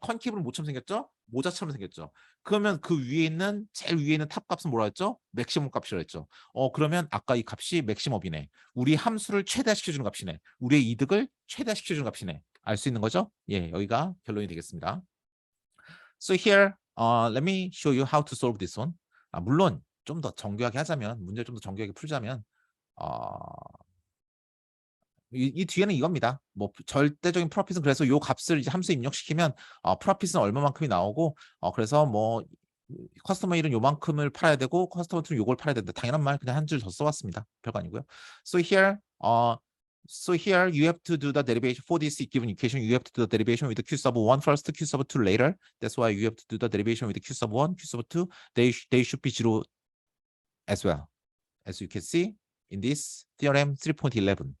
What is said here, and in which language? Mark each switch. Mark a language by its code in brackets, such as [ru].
[ko] 컨케이브는 뭐처럼 생겼죠? 모자처럼 생겼죠. 그러면 그 위에 있는 제일 위에 있는 탑 값은 뭐라 했죠? 맥시멈 값이라 했죠. 그러면 아까 이 값이 맥시멈이네. 우리 함수를 최대화시켜주는 값이네. 우리의 이득을 최대화시켜주는 값이네. 알 수 있는 거죠? 예, 여기가 결론이 되겠습니다. [en] So here, let me show you how to solve this one. [ko] 물론 좀 더 정교하게 하자면, 문제를 좀 더 정교하게 풀자면, 이 뒤에는 이겁니다. 뭐 절대적인 프로핏은 그래서 요 값을 이제 함수에 입력시키면 프로핏은 얼마만큼이 나오고 그래서 뭐 커스터머 1은 요만큼을 팔아야 되고 커스터머 2는 요걸 팔아야 된다. 당연한 말 그냥 한 줄 더 써봤습니다. 별거 아니고요. [en] So here you have to do the derivation for this given equation. You have to do the derivation with the q sub 1 first, q sub 2 later. That's why you have to do the derivation with the q sub 1, q sub 2. They should be 0 as well. As you can see in this theorem 3.11.